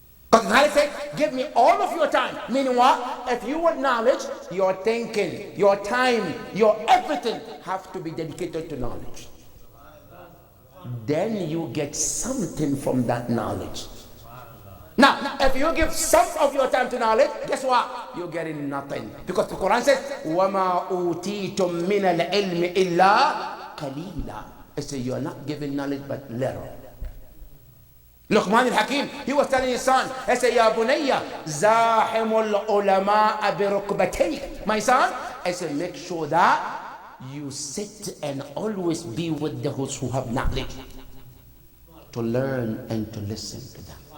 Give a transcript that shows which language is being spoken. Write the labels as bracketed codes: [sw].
[en] Because knowledge said, "Give me all of your time." Meaning what? If you want knowledge, your thinking, your time, your everything have to be dedicated to knowledge. Then you get something from that knowledge. Now, if you give some of your time to knowledge, guess what? You're getting nothing. Because the Quran says, [ar] وَمَا أُوتِيتُم مِّنَ الْعِلْمِ إِلَّا قَلِيلًا. [en] It says you are not giving knowledge but little. Luqman al-Hakim, he was telling his son, he said, [ar] "Ya bunayya, zahimul ulama birukbatayk." [en] My son, I said, make sure that you sit and always be with those who have knowledge, to learn and to listen to them.